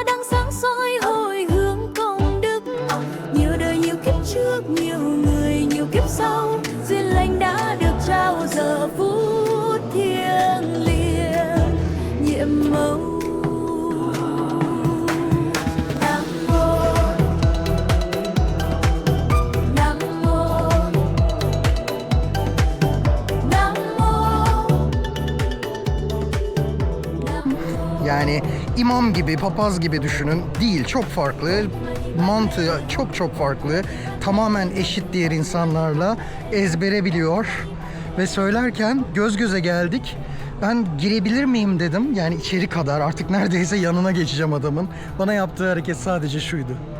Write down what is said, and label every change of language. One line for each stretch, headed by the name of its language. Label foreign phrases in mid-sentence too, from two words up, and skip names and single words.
Vietnamese: đang sáng soi hồi hướng công đức nhiều đời nhiều kiếp trước nhiều người nhiều kiếp sau duyên lành đã được trao giờ phút thiêng liêng nhiệm màu. Nam mô Nam mô Nam mô.
Turkish: Yani imam gibi, papaz gibi düşünün. Değil, çok farklı. Mantığı çok farklı. Tamamen eşit diğer insanlarla ezbere biliyor. Ve söylerken göz göze geldik. Ben girebilir miyim dedim. Yani içeri kadar, artık neredeyse yanına geçeceğim adamın. Bana yaptığı hareket sadece şuydu.